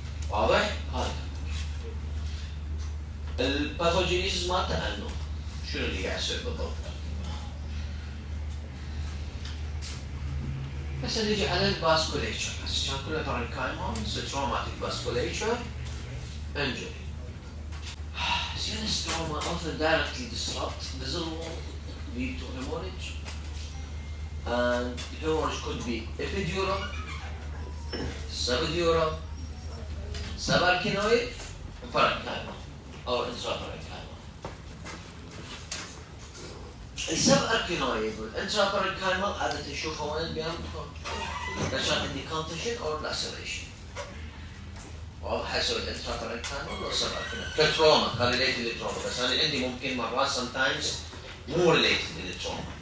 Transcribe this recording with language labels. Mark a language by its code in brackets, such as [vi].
[ar] واضح؟ هذا الباثوجينيسيس مالته انه شنو اللي قاعد يصير بالضبط؟ بس نجي على الباسكوليتشر هسه كان كله [en] parenchymal traumatic vasculature injury. CNS trauma often directly disrupt vessel wall, lead to hemorrhage, and hemorrhage could be epidural, subdural, subarachnoid, parenchymal, or intraparenchymal. [ar] السباركينويد والانتراباركينال عادة تشوفها وين بينهم؟ عشان عندي [en] contusion or laceration. [ar] واضح حسب الانتراباركينال ولا السباركينال؟ كتروما كان ريليتد للتروما بس انا عندي ممكن مرات sometimes مو ريليتد للتروما.